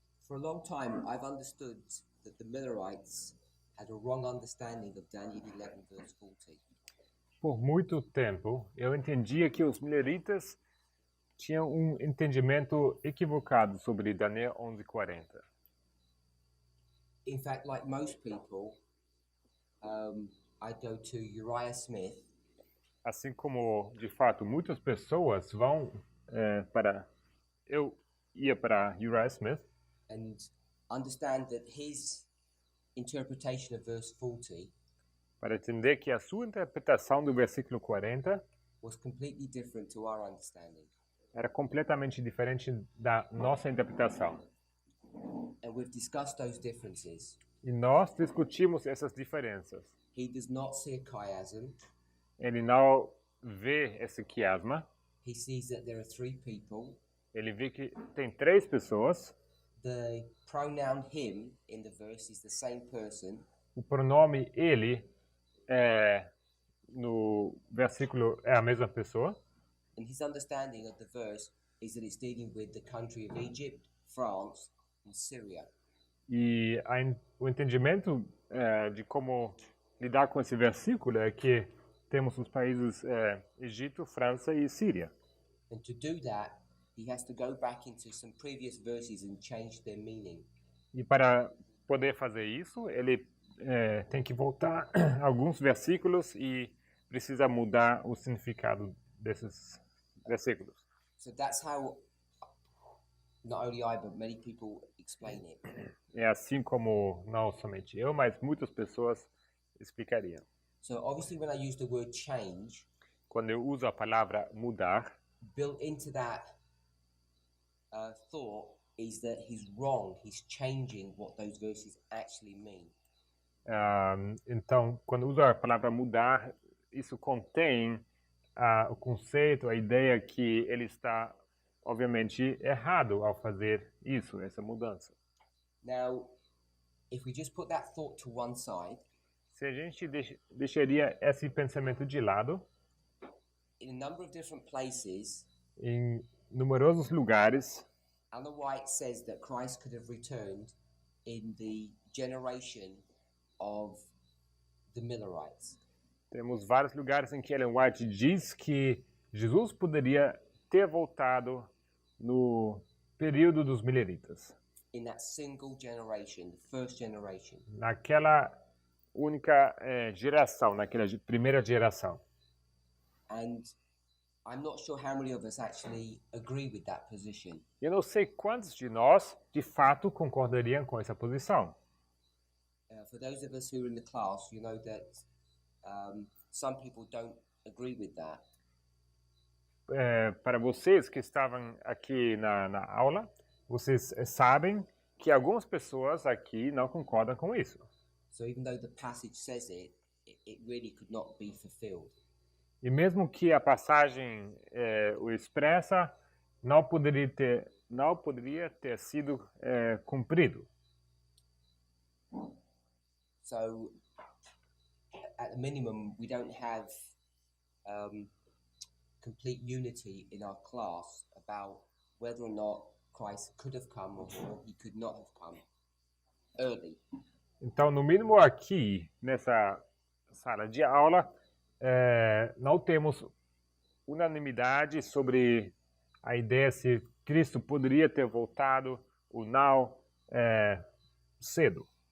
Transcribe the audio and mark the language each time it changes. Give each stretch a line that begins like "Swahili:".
English: For a long time, I've understood that the Millerites had a wrong understanding of Daniel 11, verse 40.
Portuguese: Por muito tempo, eu entendia que os mileritas tinham um entendimento equivocado sobre Daniel 11:40.
English: In fact, like most people, I go to Uriah Smith
Portuguese: Assim como, de fato, muitas pessoas vão para... Eu ia para Uriah Smith
English: and understand that his interpretation of verse 40
Portuguese: para entender que a sua interpretação do versículo 40
English: was completely different to our understanding.
Portuguese: era completamente diferente da nossa interpretação.
English: And we've discussed those differences.
Portuguese: E nós discutimos essas diferenças.
English: He does not see a chiasm.
Portuguese: Ele não vê esse quiasma.
English: He sees that there are three people.
Portuguese: Ele vê que tem três pessoas.
English: The pronoun him in the verse is the same person.
Portuguese: O pronome ele no versículo é a mesma pessoa.
English: And his understanding of the verse is that it's dealing with the country of Egypt, France, and Syria.
Portuguese: E o entendimento de como lidar com esse versículo é que temos os países Egito, França e Síria.
English: And to do that, he has to go back into some previous verses and change their meaning.
Portuguese: E para poder fazer isso, ele tem que voltar a alguns versículos e precisa mudar o significado desses versículos.
English: So that's how not only I, but many people explain it.
Portuguese: É assim como não somente eu, mas muitas pessoas explicariam.
English: So obviously when I use the word change,
Portuguese: Quando eu uso a palavra mudar,
English: built into that thought is that he's wrong. He's changing what those verses actually mean.
Portuguese: então, quando uso a palavra mudar, isso contém o conceito, a ideia que ele está, obviamente, errado ao fazer isso, essa mudança.
English: Now, if we just put that thought to one side,
Portuguese: se a gente deixaria esse pensamento de lado,
English: in a number of different places,
Portuguese: em numerosos lugares,
English: Ellen White says that Christ could have returned in the generation of the Millerites.
Portuguese: Temos vários lugares em que Ellen White diz que Jesus poderia ter voltado no período dos mileritas.
English: In that single generation, the first generation.
Portuguese: Naquela única geração, naquela primeira geração.
English: And I'm not sure how many of us actually agree with that position.
Portuguese: Eu não sei quantos de nós, de fato, concordariam com essa posição.
English: For those of us who are in the class, you know that some people don't agree with that.
Portuguese: Para vocês que estavam aqui na aula, vocês sabem que algumas pessoas aqui não concordam com isso.
English: So even though the passage says it really could not be fulfilled.
Portuguese: E mesmo que a passagem o expressa, não poderia ter sido cumprido.
English: So, at the minimum, we don't have complete unity in our class about whether or not Christ could have come or he could not have come early.
Portuguese: Então, no mínimo aqui, nessa sala de aula, não temos unanimidade sobre a ideia se Cristo poderia ter voltado ou não cedo.